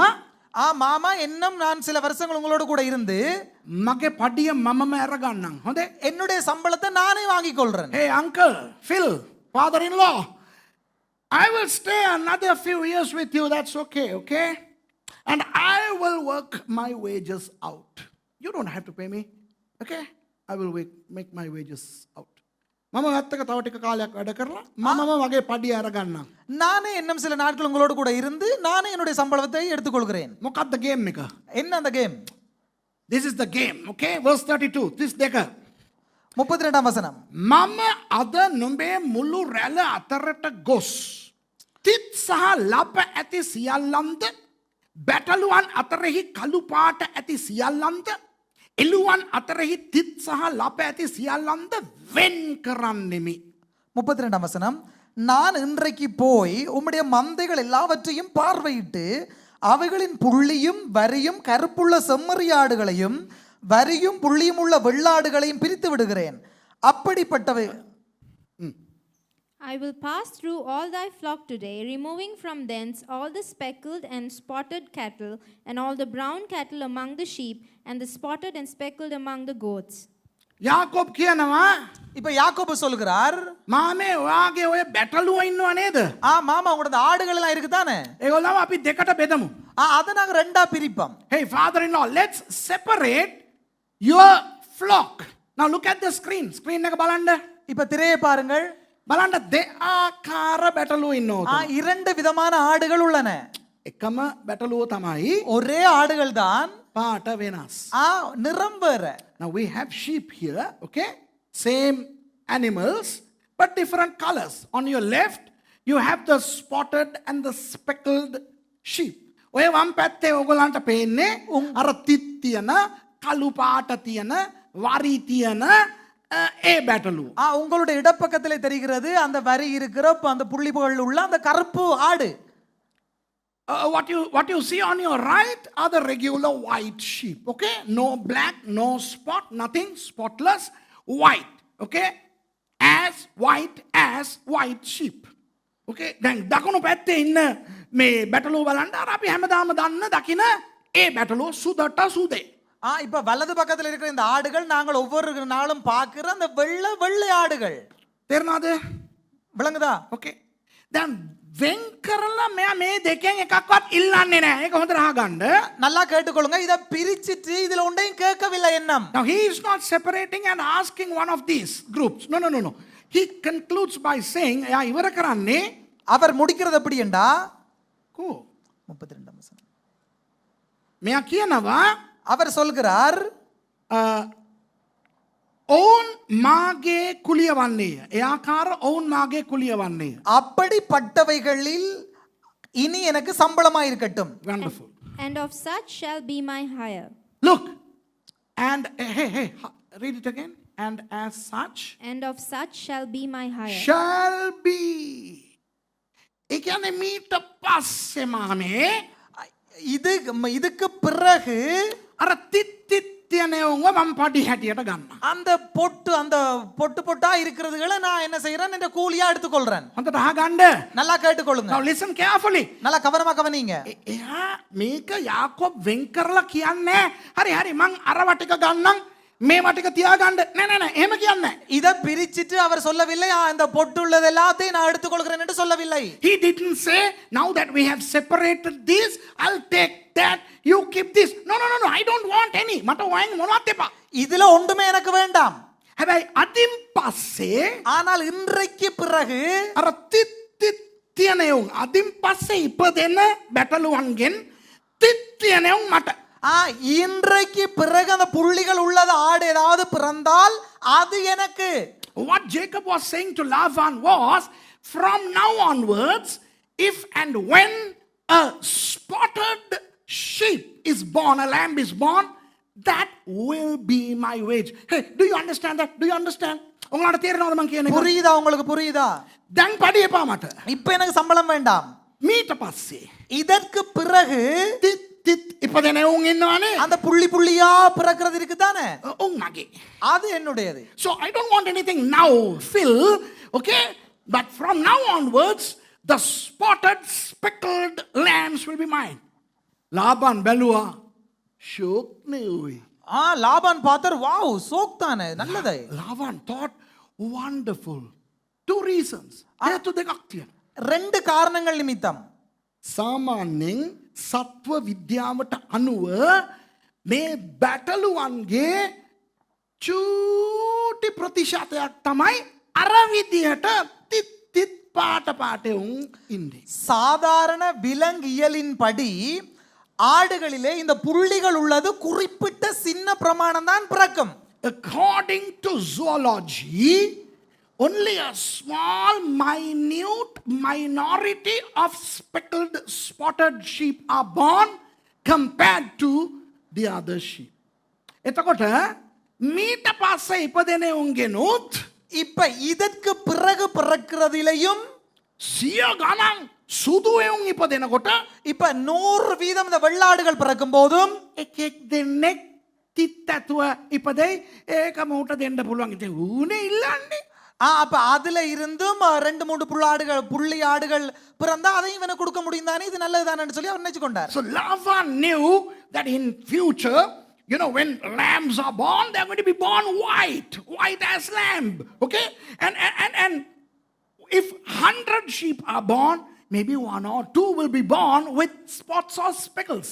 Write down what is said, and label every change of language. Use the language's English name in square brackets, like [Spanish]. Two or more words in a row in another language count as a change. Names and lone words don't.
[Tamil] மாமா இன்னும் நான் சில வருஷங்கள் உங்களோட கூட இருந்து [Sinhala] මගේ පඩිය මමම අරගන්නම්. හොඳේ? [Tamil] என்னுடைய சம்பளத்தை நானே வாங்கிக் கொள்றேன். [English] Hey uncle, Phil, father-in-law, I will stay another few years with you. That's okay, okay? And I will work my wages out. You don't have to pay me, okay? I will make my wages out. [Sinhala] මම ඔයත් එක්ක තව ටික කාලයක් වැඩ කරලා මමම මගේ පඩිය අරගන්නම්. [Tamil] நானே இன்னும் சில நாட்கள் உங்களோட கூட இருந்து நானே என்னுடைய சம்பளத்தை எடுத்துக்கொள்கிறேன். [Sinhala] මොකක්ද game එක? [Tamil] என்ன அந்த கேம்? [English] This is the game, okay? Verse 32. [Tamil] 32 வசனம். [Sinhala] මම අද නුඹේ මුළු රැළ අතරට ගොස් තිත් සහ ලප ඇති සියල්ලන්ද බැටළුවන් අතරෙහි කළු පාට ඇති සියල්ලන්ද එළුවන් අතරෙහි තිත් සහ ලප ඇති සියල්ලන්ද වෙන් කරන්නෙමි. [Tamil] 32 வசனம். நான் இன்றைக்கு போய் உம்முடைய மந்தைகள் எல்லாவற்றையும் பார்வையிட்டு அவைகளின் புள்ளியும் வரியும் கருப்புள்ள செம்மறியாடுகளையும் வரியும் புள்ளியும் உள்ள வெள்ளாடுகளையும் பிரித்து விடுகிறேன். அப்படிப்பட்டவை [English] I will pass through all thy flock today, removing from thence all the speckled and spotted cattle, and all the brown cattle among the sheep, and the spotted and speckled among the goats. [Sinhala] යාකෝබ් කියනවා [Tamil] இப்ப யாக்கோபு சொல்கிறார், [Sinhala] මාමේ ඔයාගේ ඔය බැටළුව ඉන්නව නේද? [Tamil] மாமா உங்களோட ஆடுகள் எல்லாம் இருக்குதானே, [Sinhala] ඒගොල්ලව අපි දෙකට බෙදමු. [Tamil] அதை நாங்க ரெண்டா பிரிப்போம். [English] Hey father-in-law, let's separate your flock. Now look at the screen. [Sinhala] Screen එක බලන්න. [Tamil] இப்ப திரையை பாருங்கள். [Sinhala] බලන්න දෙආකාර බැටළුව ඉන්නවා. [Tamil] இரண்டு விதமான ஆடுகள் உள்ளன. [Sinhala] එකම බැටළුව තමයි [Tamil] ஒரே ஆடுகள் தான், [Sinhala] පාට වෙනස්. [Tamil] நிறம் வேற. [English] Now we have sheep here, okay? Same animals but different colors. On your left you have the spotted and the speckled sheep. [Sinhala] ඔය වම් පැත්තේ ඔයගොල්ලන්ට පේන්නේ අර තිත් තියෙන, කළු පාට තියෙන, වරි තියෙන ඒ බැටළුව. [Tamil] உங்களுடைய இடப்பக்கத்திலே தெரிகிறது அந்த வரி இருக்கிற அந்த புள்ளிகள் உள்ள அந்த கருப்பு ஆடு. [English] What you see on your right are the regular white sheep, okay? No black, no spot, nothing, spotless, white, okay? As white sheep, okay? [Sinhala] දැන් දකුණු පැත්තේ ඉන්න මේ බැටළුව බලන්න අර අපි හැමදාම දන්න දකින ඒ බැටළුව සුදට සුදේ. [Tamil] இப்ப வலது பக்கத்துல இருக்கிற இந்த ஆடுகள் நாங்கள் ஒவ்வொரு நாளும் பார்க்கிற அந்த வெள்ளை வெள்ளை ஆடுகள். [Sinhala] තේරෙනවද? [Tamil] விளங்குதா? [English] okay. [Sinhala] දැන් වෙන් කරලා මෙයා මේ දෙකෙන් එකක්වත් ඉල්ලන්නේ නැහැ. ඒක හොඳට අහගන්න. [Tamil] நல்லா கேட்டுக்கொள்ளுங்க. இத பிரிச்சிட்டு இதுல ஒண்ணையும் கேட்கவில்லை எண்ணம். [English] Now he is not separating and asking one of these groups. No. He concludes by saying [Sinhala] යා ඉවර කරන්නේ [Tamil] அவர் முடிக்கிறது எப்படி என்றா [Sinhala] කෝ [Tamil] 32 வசனம். [Sinhala] මෙයා කියනවා [Tamil] அவர் சொல்கிறார் [Sinhala] ඔවුන් මාගේ කුලිය වන්නේය. ඒ ආකාර ඔවුන් මාගේ කුලිය වන්නේය. [Tamil] அப்படிப்பட்டவைகளில் இனி எனக்கு சம்பளமா இருக்கட்டும். [English] Wonderful. And of such shall be my hire. Look. And hey, read it again. And as such. And of such shall be my hire. Shall be. [Sinhala] ඒ කියන්නේ මීට පස්සේ මාමේ [Tamil] இதுக்கு பிறகு [Sinhala] අර තිත්තියනේවම මම පඩි හැටියට ගන්නවා. [Tamil] அந்த பொட்டா இருக்கிறதுகளை நான் என்ன செய்யறேன், இந்த கூலியா எடுத்துக்கொள்றேன். [Sinhala] හොඳට අහගන්න. [Tamil] நல்லா கேட்டுக்கொள்ளுங்க. [English] Now listen carefully. [Tamil] நல்லா கவனமா கவனிங்க. [Sinhala] එයා මේක යාකෝබ් වෙන් කරලා කියන්නේ හරි මං අරව ටික ගන්නම් මේවා ටික තියාගන්න. නෑ එහෙම කියන්නේ. [Tamil] இத பிரிச்சிட்டு அவர் சொல்லவில்லை இந்த பொட்டு உள்ளது எல்லாத்தையும் நான் எடுத்துக்கொள்கிறேன் என்று சொல்லவில்லை. [English] He didn't say now that we have separated this I'll take that you keep this. No, I don't want any. [Sinhala] මට වයින් මොනවත් එපා. [Tamil] இதுல ஒண்ணுமே எனக்கு வேண்டாம். [Sinhala] හැබැයි අදින් පස්සේ [Tamil] ஆனால் இன்றைக்கு பிறகு [Sinhala] අර තිත්තියනේවුන් අදින් පස්සේ ඉපදෙන බැටළුවන්ගෙන් තිත්තියනේවුන් මට [Tamil] இன்றைக்கு பிறகு அந்த புள்ளிகள் உள்ளது ஆடு ஏதாவது பிறந்தால் அது எனக்கு. [English] What Jacob was saying to Laban was from now onwards if and when a spotted sheep is born, a lamb is born, that will be my wage. Hey, do you understand that? Do you understand? [Sinhala] උන්ලට තේරෙනවද මං කියන එක? [Tamil] புரியுதா உங்களுக்கு புரியுதா? [Sinhala] දැන් පඩි එපා මට. [Tamil] இப்ப எனக்கு சம்பளம் வேண்டாம். [Sinhala] මීට පස්සේ [Tamil] இதற்கு பிறகு [Sinhala] තිත් තිත් ඉපදෙන උන් ඉන්නවනේ. [Tamil] அந்த புள்ளி புள்ளியா பிறக்கிறது இருக்குதானே, [Sinhala] උන් මගේ. [Tamil] அது என்னுடையது. [English] So I don't want anything now, Phil. Okay? But from now onwards, the spotted, speckled lambs will be mine. [Sinhala] ලාබන් බැලුවා. ෂෝක් නෙවෙයි. [Tamil] லாபான் பார்த்தார், வாவ் சோக் தானே, நல்லது. [English] ලාබන් thought wonderful. Two reasons. [Sinhala] හේතු දෙකක් තියෙනවා. [Tamil] ரெண்டு காரணங்கள் நிமித்தம். [Sinhala] සාමාන්‍යයෙන් සත්ව විද්‍යාවට අනුව මේ බැටළුවන්ගේ චූටි ප්‍රතිශතයක් තමයි අර විදිහට තිත් තිත් පාට පාටේ උන් ඉන්නේ. [Tamil] சாதாரண விலங்கியலின் படி ஆடுகளிலே இந்த புள்ளிகள் உள்ளது குறிப்பிட்ட சின்ன பிரமாணம் தான் பிறக்கும். [English] According to zoology, only a small minute minority of speckled spotted sheep are born compared to the other sheep. [Sinhala] එතකොට මීට පස්සේ ඉපදෙන උන්ගෙනුත් [Tamil] இப்ப இதற்கு பிறகு பிறக்கிறதிலையும் [Sinhala] සිය ගණන් සුදු එවුන් ඉපදෙනකොට [Tamil] இப்ப 100% இந்த வெள்ளாடுகள் பிறக்கும் போதும் [Sinhala] එකෙක් දෙන්නෙක් තිත් ඇතුව ඉපදෙයි. ඒක මූට දෙන්න පුළුවන්. ඉතින් ඌනේ ඉල්ලන්නේ. [Tamil] அப்ப அதுல இருந்தும் 2-3 புள்ளி ஆடுகள் பிறந்தா அதையும் இவனுக்கு கொடுக்க முடியும் தானே, இது நல்லதுதானே சொல்லி அவர் நினைச்சு கொண்டார். [English] So Lavan knew that in future, when lambs are born, they're going to be born white as lamb. Okay? And if 100 sheep are born, maybe 1 or 2 will be born with spots or speckles.